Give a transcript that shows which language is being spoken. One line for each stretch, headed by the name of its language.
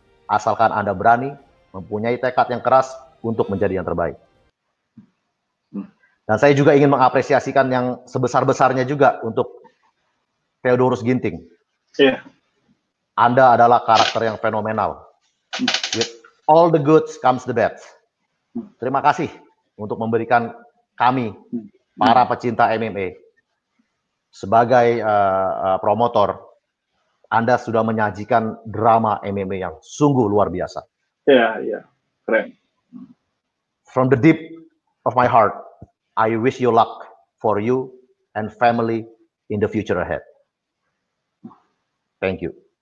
Indonesian: Asalkan Anda berani, mempunyai tekad yang keras untuk menjadi yang terbaik. Dan saya juga ingin mengapresiasikan yang sebesar-besarnya juga untuk Theodorus Ginting. Iya. Anda adalah karakter yang fenomenal.
English: With all the goods comes the bad.
Indonesian: Terima kasih untuk memberikan kami, para pecinta MMA, sebagai promotor, Anda sudah menyajikan drama MMA yang sungguh luar biasa. Iya, iya. Keren.
English: From the deep of my heart, I wish you luck for you and family in the future ahead. Thank you.